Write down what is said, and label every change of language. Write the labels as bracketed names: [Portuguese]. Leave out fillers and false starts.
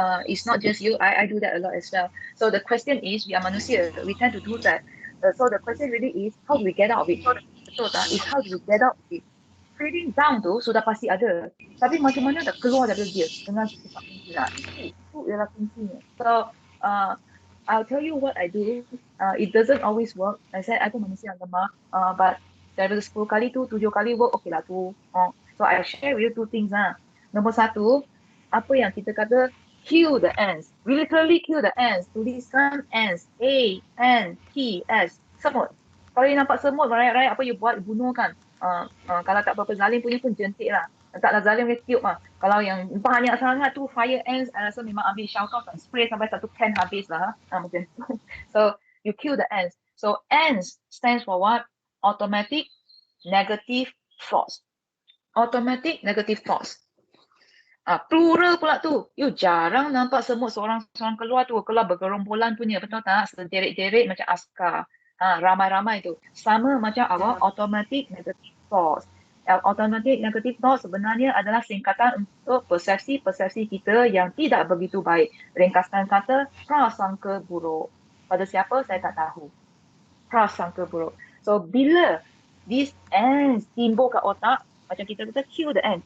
[English] It's not just you, I do that a lot as well. So the question is, we are [Malay] manusia, [English] we tend to do that. So the question really is, how do we get out of it? [Malay] Betul tak? [English] Is how do we get out of it? Feeling down [Malay] tu sudah pasti ada. Tapi macam mana nak keluar dari dia dengan cepat mungkin lah. Itu ialah kuncinya. [English] So, I'll tell you what I do. It doesn't always work. I said, [Malay] I pun manusia yang lemah. But daripada 10 kali tu, 7 kali work, okay lah tu. [English] So, I share with you 2 things lah. [Malay] Nombor 1, apa yang kita kata, [English] kill the ants. We literally kill the ants. [Malay] Tuliskan ants. [English] A-N-T-S. [Malay] Semut. Kalau you nampak semut, rakyat-rakyat apa you buat, bunuh kan. Kalau tak apa-apa zalim punya pun jentik lah. Taklah zalim dia tiup lah. Kalau yang banyak sangat tu fire ants, I rasa memang ambil shout out dan spray sampai satu can habis lah. Macam tu. [English] So you kill the ants. So ants stands for what? Automatic negative thoughts. Automatic negative thoughts. [Malay] Plural pula tu. You jarang nampak semut seorang-seorang keluar tu. Keluar bergerombolan punya. Betul tak? Sederet-deret macam askar. Ramai-ramai tu. Sama macam [English] our automatic negative thoughts. Automatic negative thoughts [Malay] sebenarnya adalah singkatan untuk persepsi-persepsi kita yang tidak begitu baik. Ringkasan kata, prasangka buruk. Pada siapa, saya tak tahu. Prasangka buruk. So, bila [English] these ants [Malay] timbul kat otak, macam kita kata, [English] kill the ant.